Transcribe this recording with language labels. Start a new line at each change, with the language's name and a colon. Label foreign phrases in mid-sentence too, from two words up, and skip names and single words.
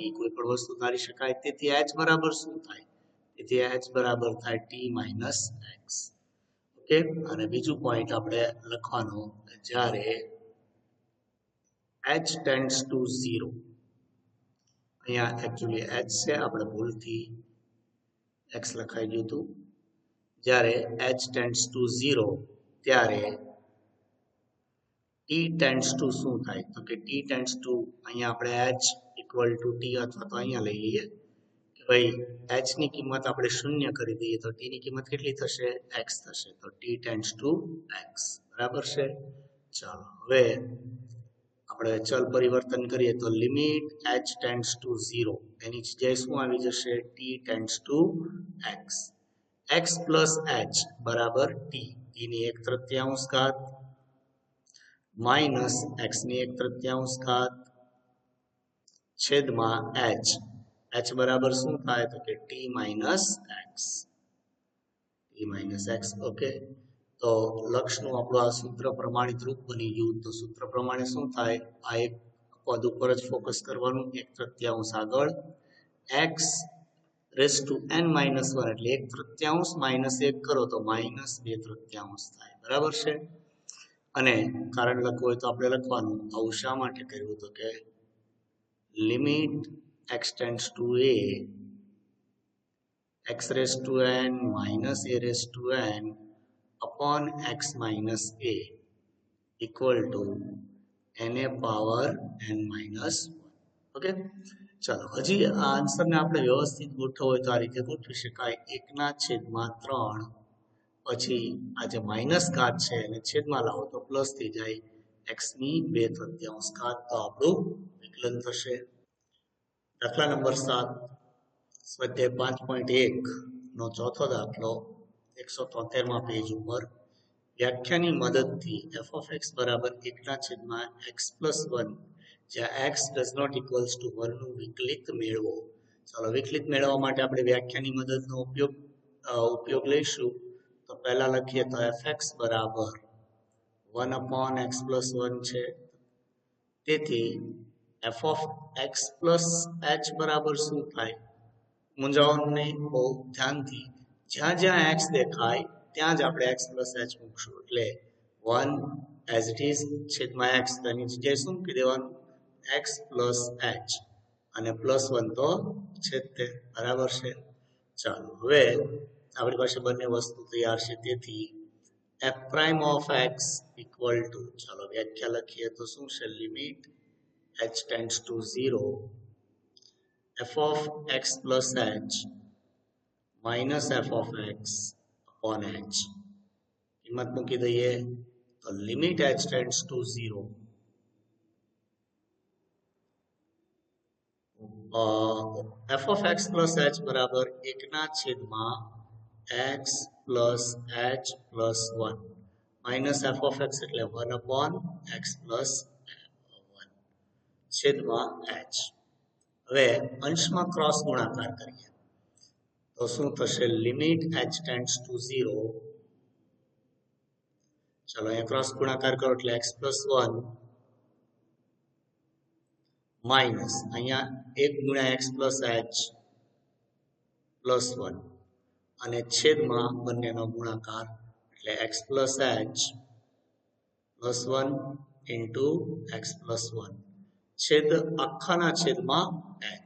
Gujarati: કોઈ પણ વસ્તુ ધારી શકાય. તેથી h બરાબર શું થાય? તેથી h બરાબર થાય
English: t minus x.
Gujarati: ઓકે, અને બીજું પોઈન્ટ આપણે લખવાનો જ્યારે
English: h tends to 0.
Gujarati: અહીંયા એકચ્યુઅલી h છે, આપણે ભૂલથી x લખાઈ ગયું હતું. જ્યારે
English: h tends to 0
Gujarati: ત્યારે
English: t tends to
Gujarati: શું થાય તો કે
English: t tends to
Gujarati: અહીંયા આપણે
English: h equal to t
Gujarati: અથવા તો અહીંયા લઈ લઈએ કે ભાઈ h ની કિંમત આપણે 0 કરી દઈએ તો t ની કિંમત કેટલી થશે? x થશે. તો
English: t tends to x.
Gujarati: બરાબર છે. ચાલો હવે આપણે ચલ પરિવર્તન કરીએ તો લિમિટ
English: h tends to 0
Gujarati: એની જગ્યાએ શું આવી જશે?
English: t tends to x. x plus h
Gujarati: બરાબર t. t ની 1/3 ઘાત માઇનસ x ની 1/3 ઘાત છેદમાં h. h બરાબર શું થાય તો કે
English: t minus x. t minus x.
Gujarati: ઓકે, તો લક્ષનું આપણું આ સૂત્ર પ્રમાણિત રૂપ બની ગયું. તો સૂત્ર પ્રમાણે શું થાય? આ એક પદ ઉપર જ ફોકસ કરવાનું. 1/3 આગળ
English: x raised to n minus 1
Gujarati: એટલે
English: 1/3 minus 1
Gujarati: કરો તો
English: minus 2/3
Gujarati: થાય. બરાબર છે. અને કારણ લખવું હોય તો આપણે લખવાનું. આવું શા માટે કર્યું તો કે લિમિટ
English: x tends to a x raised to n minus a raised to n upon x minus a equal to na power n minus 1.
Gujarati: ઓકે, ચાલો હજી આ આન્સરને આપણે વ્યવસ્થિત ગોઠવવો હોય તો આ રીતે ગોઠવી શકાય. 1/3 પછી આ જે માઇનસ ઘાત છે એને છેદમાં લાવો તો પ્લસ થઈ જાય. x ની 2/3 ઘાત. તો આપણું વિકલન થશે. દાખલા નંબર 7 સ્વાધ્યાય 5.1 નો ચોથો દાખલો 173માં પેજ ઉપર. વ્યાખ્યાની મદદથી
English: f of x
Gujarati: બરાબર
English: 1/x plus 1
Gujarati: જ્યાં
English: x does not equals to 1
Gujarati: નું વિકલિત મેળવો. ચાલો વિકલિત મેળવવા માટે આપણે વ્યાખ્યાની મદદનો ઉપયોગ લઈશું. તો પહેલા લખીએ તો fx બરાબર
English: 1/x plus 1
Gujarati: છે. તેથી
English: f of x plus h
Gujarati: બરાબર શું થાય? મૂંઝાવાનું નહીં, બહુ ધ્યાનથી. જ્યાં જ્યાં x દેખાય ત્યાં જ આપણે
English: x plus h
Gujarati: મૂકશું. એટલે
English: 1 as it is
Gujarati: છેદમાં x. તો એની જગ્યાએ શું મૂકી દેવાનું?
English: x plus h
Gujarati: અને
English: plus 1
Gujarati: તો છે જ તે. બરાબર છે. ચાલો હવે આપણી પાસે બંને વસ્તુ તૈયાર છે તેથી
English: f prime of x equal to,
Gujarati: ચાલો વ્યાખ્યા લખીએ તો શું છે, લિમિટ
English: h tends to 0 f of x plus h minus f of x upon h.
Gujarati: કિંમત મૂકી દઈએ તો લિમિટ
English: h tends to 0 f of x plus h
Gujarati: બરાબર 1 ના છેદમાં
English: x plus h plus 1 minus f of x એટલે 1 upon x plus 1 છેદમાં h.
Gujarati: હવે અંશમાં ક્રોસ ગુણાકાર કરીએ તો શું થશે, લિમિટ
English: h tends to 0,
Gujarati: ચલો અહીંયા ક્રોસ ગુણાકાર કરો એટલે
English: x plus 1
Gujarati: માઇનસ અહીંયા 1 ગુણ્યા
English: x plus h plus 1
Gujarati: અને છેદમાં બંનેનો ગુણાકાર એટલે
English: x plus h plus 1 into x plus 1
Gujarati: છેદ આખાના છેદમાં h.